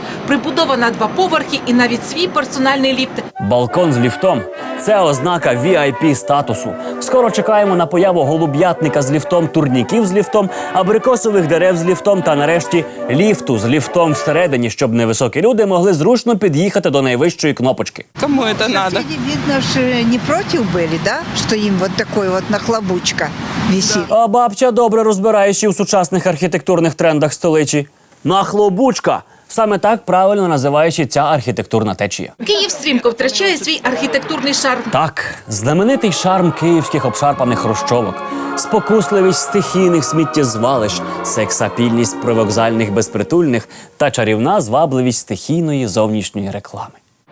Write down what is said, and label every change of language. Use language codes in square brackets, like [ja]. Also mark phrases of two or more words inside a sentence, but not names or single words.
[uk] Прибудована 2 поверхи і навіть свій персональний ліфт. Балкон з ліфтом – це ознака VIP-статусу. Скоро чекаємо на появу голуб'ятника з ліфтом, турніків з ліфтом, абрикосових дерев з ліфтом та, нарешті, ліфту з ліфтом всередині, щоб невисокі люди могли зручно під'їхати до найвищої кнопочки. [ru] Кому это надо? Видно, что не против были, да? Что им вот такой вот нахлобучка висит. [uk] А бабця добре розбирається у сучасних архітектурних трендах столиці. Нахлобучка! Саме так правильно називаючи ця архітектурна течія. Київ стрімко втрачає свій архітектурний шарм. Так, знаменитий шарм київських обшарпаних хрущовок, спокусливість стихійних сміттєзвалищ, сексапільність привокзальних безпритульних та чарівна звабливість стихійної зовнішньої реклами.